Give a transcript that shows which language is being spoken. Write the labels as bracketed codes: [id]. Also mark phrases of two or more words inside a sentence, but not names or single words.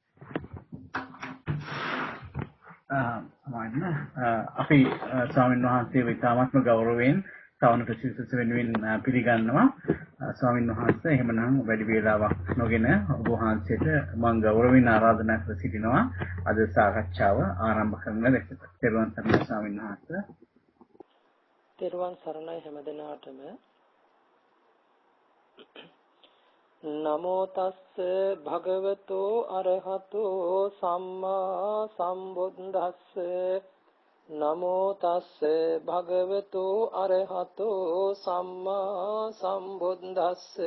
[si] අපි ස්වාමීන් වහන්සේව ඉතාමත්ම ගෞරවයෙන් සවන ප්‍රතිශිෂ්ඨ වෙනුවෙන් පිළිගන්නවා. ස්වාමීන් වහන්සේ එහෙමනම් වැඩි වේලාවක් නොගෙන ඔබ වහන්සේට මම ගෞරවයෙන් ආරාධනා කර සිටිනවා අද සාකච්ඡාව ආරම්භ කරන ලෙස. තෙරුවන් සරණයි ස්වාමීන් වහන්සේ. තෙරුවන් සරණයි හැමදෙනාටම. [pi] නමෝ තස්ස භගවතෝ අරහතෝ සම්මා සම්බුද්දස්ස. නමෝ තස්ස භගවතෝ අරහතෝ සම්මා සම්බුද්දස්ස.